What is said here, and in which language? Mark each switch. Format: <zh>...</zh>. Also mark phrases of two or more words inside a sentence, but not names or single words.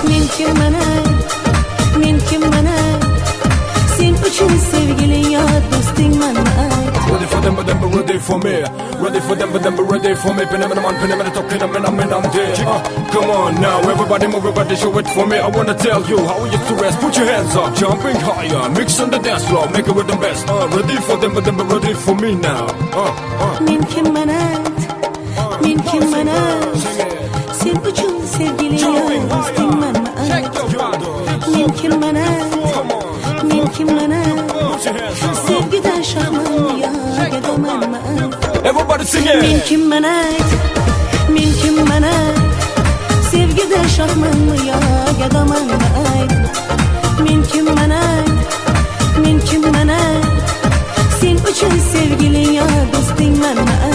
<uz>Men kimman ayt, men kimman ayt, sen uchun sevgili yo do'stingmanmi ayt.</uz> <en>Ready for them, but them be ready for me. Ready for them, but them be ready for me. Pin them in the man, pin them in the top, pin them in, I'm there. Come on now, everybody move, everybody show it for me. I wanna tell you how we used to rest. Put your hands up, jumping higher, mix on the dance floor, make it with the best. Ready for them, but them be ready for me now.</en> <uz>Men kimman ayt, men kimman ayt, sen uchun sevgili yo do'stingmanmi ayt. Men kimman ayt, men kimman ayt, sevgidan shohmanmi yo gadamanmi ayt.</uz> <en>Everybody sing it.</en> <uz>Men kimman ayt, men kimman ayt, sevgida shohmanmi yo gadamanmi ayt. Men kimman ayt, men kimman ayt, sen uchun sevgili yo do'stingmanmi</uz>